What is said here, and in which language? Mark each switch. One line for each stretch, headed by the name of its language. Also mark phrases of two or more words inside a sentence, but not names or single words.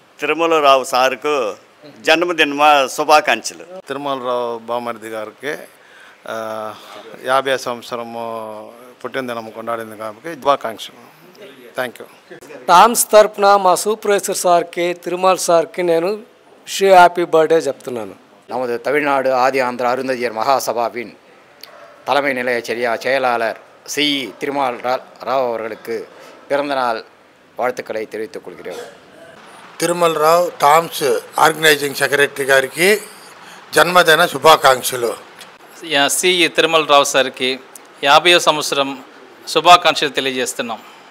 Telugu: తిరుమలరావు సార్కు జన్మదిన శుభాకాంక్షలు. తిరుమలరావు బామర్ది గారికి 50వ సంవత్సరము పుట్టినదినం కొన్నాడింది కాబట్టి శుభాకాంక్షలు.
English: thank you.
Telugu: టామ్స్ తరపున మా సూపర్వైజర్ సార్కి, తిరుమల సార్కి నేను
English: happy birthday
Telugu: చెప్తున్నాను.
Tamil: நமது தமிழ்நாடு ஆதி ஆந்திர அருந்ததியர் மகாசபாவின் தலைமை நிலைய செயலாளர் சி திருமால் ராவ் அவர்களுக்கு பிறந்தநாள் வாழ்த்துக்களை தெரிவித்துக் கொள்கிறேன்.
Telugu: తిరుమలరావు టామ్స్
English: organizing secretary
Telugu: గారికి జన్మదిన శుభాకాంక్షలు. సి తిరుమలరావు సార్కి 50వ సంవత్సరం శుభాకాంక్షలు తెలియజేస్తున్నాం.